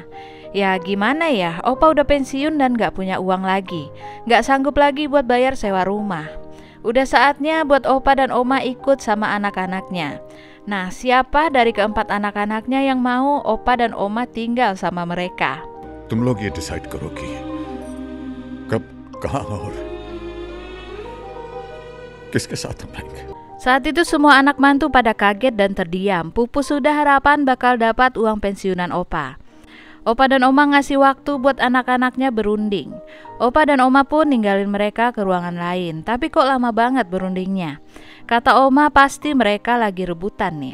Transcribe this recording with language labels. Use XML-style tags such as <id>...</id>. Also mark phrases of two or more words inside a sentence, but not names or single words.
<id>Ya gimana ya, Opa udah pensiun dan gak punya uang lagi. Gak sanggup lagi buat bayar sewa rumah. Udah saatnya buat Opa dan Oma ikut sama anak-anaknya. Nah, siapa dari keempat anak-anaknya yang mau Opa dan Oma tinggal sama mereka?</id> <hi>तुम लोग ये डिसाइड करो कि कब, कहाँ और किसके साथ हम रहेंगे।</hi> <id>Saat itu semua anak mantu pada kaget dan terdiam. Pupus sudah harapan bakal dapat uang pensiunan Opa. Opa dan Oma ngasih waktu buat anak-anaknya berunding. Opa dan Oma pun ninggalin mereka ke ruangan lain. Tapi kok lama banget berundingnya? Kata Oma pasti mereka lagi rebutan nih.</id>